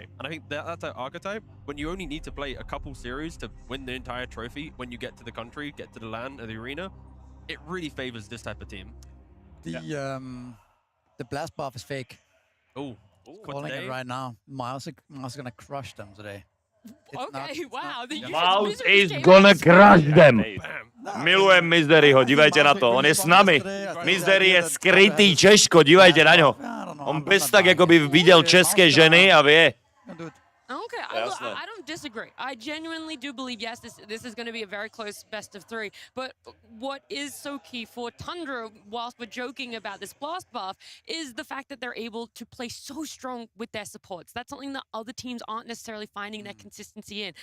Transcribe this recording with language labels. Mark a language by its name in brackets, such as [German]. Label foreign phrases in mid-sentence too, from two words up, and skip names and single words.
[English] And I think that's an archetype when you only need to play a couple series to win the entire trophy when you get to the country, get to the LAN or the arena. It really favors this type of team. The blast buff is fake. Oh, calling it right now. MOUZ is gonna crush them today. Wow. MOUZ is gonna crush them. [Slovak] Milujem Miseryho, dívajte na to, on je s nami. Misery je skrytý Češko, dívajte na ňo. On bez tak jakoby viděl české ženy a vie. [English] Okay, I don't disagree. I genuinely do believe, yes, this is going to be a very close best of 3. But what is so key for Tundra, whilst we're joking about this blast buff, is the fact that they're able to play so strong with their supports. That's something that other teams aren't necessarily finding that consistency in.